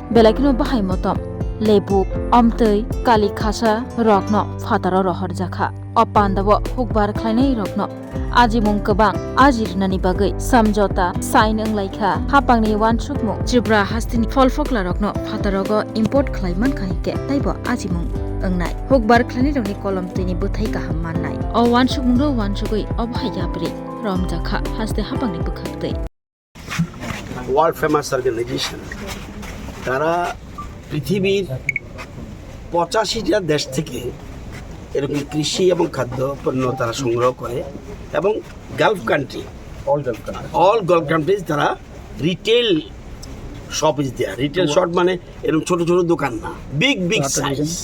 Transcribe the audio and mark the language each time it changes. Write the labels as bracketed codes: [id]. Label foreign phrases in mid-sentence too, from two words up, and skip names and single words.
[trp] belaikino bahai motom lebu amtwi Kali Khasa rokno fataro rohor jakha opandabo hukbar khlaini rokno ajimung gobang ajirnani bagai samjota sign wnglaikha hapangni wansukmung Tripura hastini folfokla rokno fatarogo import khlaiman khaike taibo ajimung Engnai hukbar khlani rokni kolom tini buthai kaham mannai o wansukmungro wansukui obhayapri romjakha haste hapangni bukhaktei [en] World famous organisation [bn] তারা পৃথিবীর 85টা দেশ থেকে এরকম কৃষি এবং খাদ্য পণ্য তারা সংগ্রহ করে এবং [en] Gulf country all Gulf countries [bn] তারা [en] retail shop is there retail shop [bn] মানে এরকম ছোট ছোট দোকান না [en] big size